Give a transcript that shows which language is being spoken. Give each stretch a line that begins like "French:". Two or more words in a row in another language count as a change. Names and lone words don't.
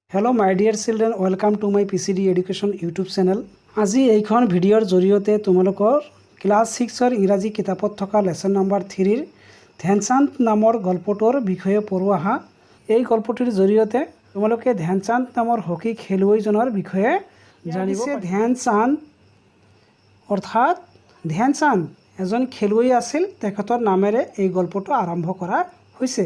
English: Hello my dear children welcome to my PCD education YouTube channel.
Assamese: আজি এইখন ভিডিঅ'ৰ জৰিয়তে তোমালোকৰ ক্লাছ 6ৰ ইংৰাজী কিতাপত থকা
English: lesson number
Assamese: 3ৰ ধ্যানচাঁদ নামৰ গল্পটোৰ বিষয়ে পঢ়ো আহা। এই গল্পটোৰ জৰিয়তে তোমালোকে ধ্যানচাঁদ নামৰ হকি খেলুৱৈজনৰ বিষয়ে জানিব পাৰিবা। ধ্যানচাঁদ অৰ্থাৎ ধ্যানচাঁদ এজন খেলুৱৈ আছিল, তেখেতৰ নামেৰে এই গল্পটো আৰম্ভ কৰা হৈছে।